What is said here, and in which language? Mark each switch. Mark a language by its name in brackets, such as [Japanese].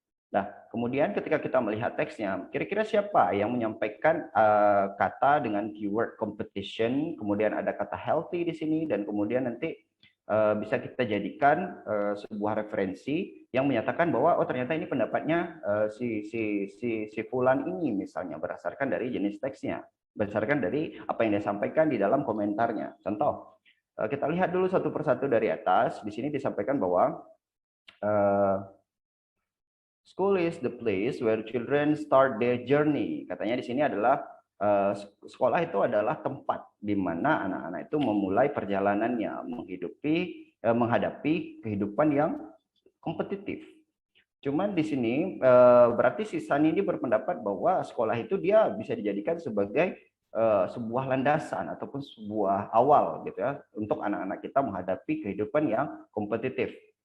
[Indonesian] Nah, kemudian ketika kita melihat teksnya, kira-kira siapa yang menyampaikan kata dengan keyword competition, kemudian ada kata healthy di sini, dan kemudian nanti bisa kita jadikan sebuah referensi yang menyatakan bahwa oh ternyata ini pendapatnya si Fulan ini misalnya berdasarkan dari jenis teksnya, berdasarkan dari apa yang dia sampaikan di dalam komentarnya. Contoh, kita lihat dulu satu persatu dari atas. Di sini disampaikan bahwa [English] school is the place where children start their journey. [Indonesian] Katanya di sini adalah sekolah itu adalah tempat di mana anak-anak itu memulai perjalanannya menghadapi kehidupan yang kompetitif. Cuman di sini berarti si Sani ini berpendapat bahwa sekolah itu dia bisa dijadikan sebagai sebuah landasan ataupun sebuah awal gitu ya untuk anak-anak kita menghadapi kehidupan yang kompetitif.